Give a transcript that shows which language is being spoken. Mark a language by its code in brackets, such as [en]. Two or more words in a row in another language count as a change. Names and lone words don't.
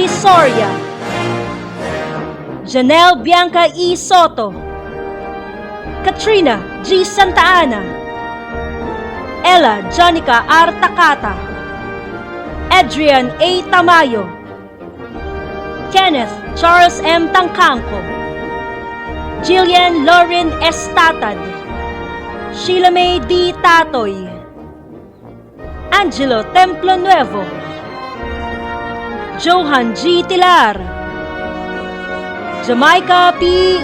[tl] Soria, Janelle Bianca E. Soto, Katrina G. Santa Ana, Ella Jonica R. Takata, Adrian A. Tamayo, Kenneth Charles M. Tangkangko, Jillian Lauren S. Tatad, Sheila May D. Tatoy, Angelo Templo Nuevo, Johan G. Tilar, Jamaica P.